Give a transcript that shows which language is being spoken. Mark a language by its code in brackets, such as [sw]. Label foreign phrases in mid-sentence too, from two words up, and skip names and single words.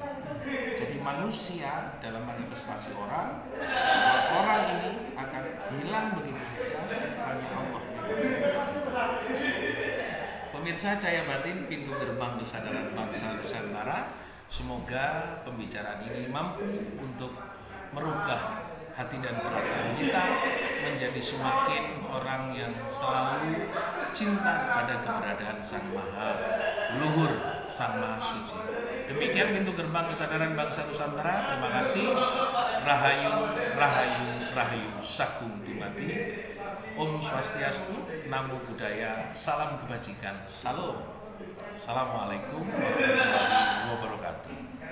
[id] Jadi manusia dalam manifestasi orang ini akan hilang begitu saja, hanya Allah yang Pemirsa Cahaya Batin, pintu gerbang kesadaran bangsa Nusantara, semoga pembicaraan ini mampu untuk merubah hati dan perasaan kita menjadi semakin orang yang selalu cinta pada keberadaan Sang Maha Luhur, Sang Maha Suci. Demikian pintu gerbang kesadaran bangsa Nusantara. Terima kasih. [jv] Rahayu, rahayu, rahayu, sakum tumati. [sa] Om Swastiastu, [pi] Namo Buddhaya, [id] salam kebajikan, salam. [ar] السلام عليكم ورحمة الله وبركاته.